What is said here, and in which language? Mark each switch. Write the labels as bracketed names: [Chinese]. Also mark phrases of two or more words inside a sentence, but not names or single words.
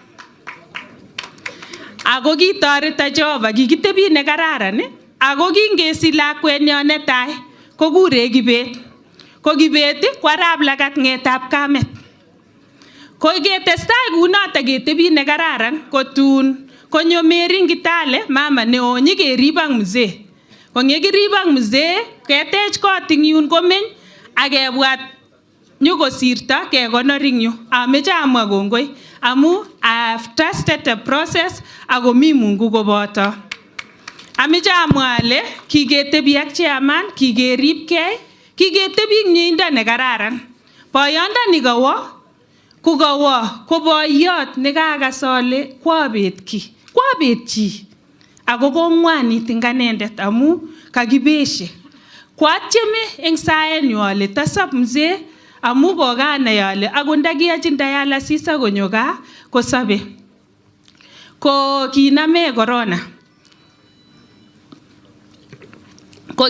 [Kalenjin] ako kitoreta Jehova kikitebi nekararan ako kingesich lakwenyo netai kokure Kibet ko Kibet ko arap lagat ng'etab kamet ko ketestai kunoto ketebi nekararan kotun konyo Mary Ngitale mama neo nyikerib ak mzee kongekirib ak mzee ketech kot ing yun komeny akebwat nyokosirto kekonor ing yu. Ameche amwa kongoi amu [English] I have trusted the process [Kalenjin] ako mi Mungu koboto. Ameche amwa ale kiketebi ak chairman kikeribkei kiketebi ing mieindo nekararan. Boyondoni kawo ko boyot nekakas ale kwabet chi ako kong'wanit ing anendet amu kakibeshe kwatyeme eng saenyu ale tasop mzee amu kokanai ale akot ndakiyachin dialysis akonyo gaa kosobe ko kiname corona ko